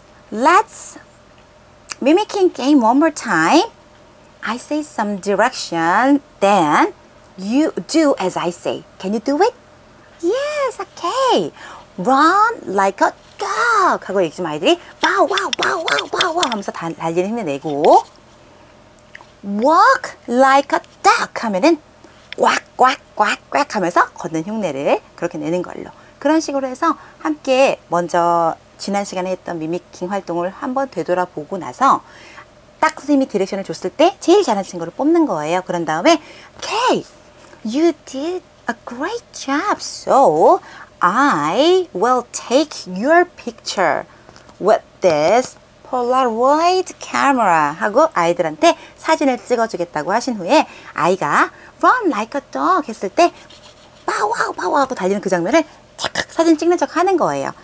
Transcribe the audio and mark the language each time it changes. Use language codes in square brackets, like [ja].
[en] Let's mimicking game one more time. I say some direction, then you do as I say. Can you do it? Yes, okay. Run like a dog [ko] 하고 요즘 아이들이 바우와우 바우와우 바우와우 하면서 달리는 흉내 내고 [en] Walk like a duck [ko] 하면은 꽉꽉꽉꽉 하면서 걷는 흉내를 그렇게 내는 걸로 그런 식으로 해서 함께 먼저 지난 시간에 했던 미미킹 활동을 한번 되돌아보고 나서 딱 선생님이 디렉션을 줬을 때 제일 잘한 친구를 뽑는 거예요. 그런 다음에 [en] Okay, you did a great job. So I will take your picture with this Polaroid camera [ko] 하고 아이들한테 사진을 찍어주겠다고 하신 후에 아이가 Run like a dog 했을 때 빠와우 빠와우 하고 달리는 그 장면을 착각 사진 찍는 척 하는 거예요.